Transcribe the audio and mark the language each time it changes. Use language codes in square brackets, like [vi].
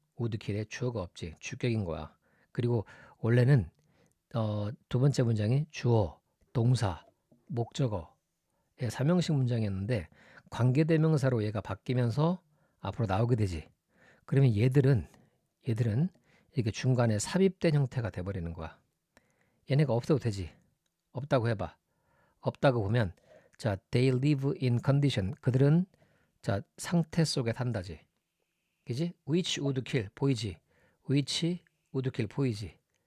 [ko] wouldkill에 주어가 없지. 주격인 거야. 그리고 원래는 두 번째 문장이 주어, 동사, 목적어 삼형식 문장이었는데 관계대명사로 얘가 바뀌면서 앞으로 나오게 되지. 그러면 얘들은 이렇게 중간에 삽입된 형태가 돼버리는 거야. 얘네가 없어도 되지. 없다고 해봐. 없다고 보면 자, [en] they live in condition. [ko] 그들은 자, 상태 속에 산다지. 그지? [en] which would kill [ko] 보이지? [en] which would kill 보이지?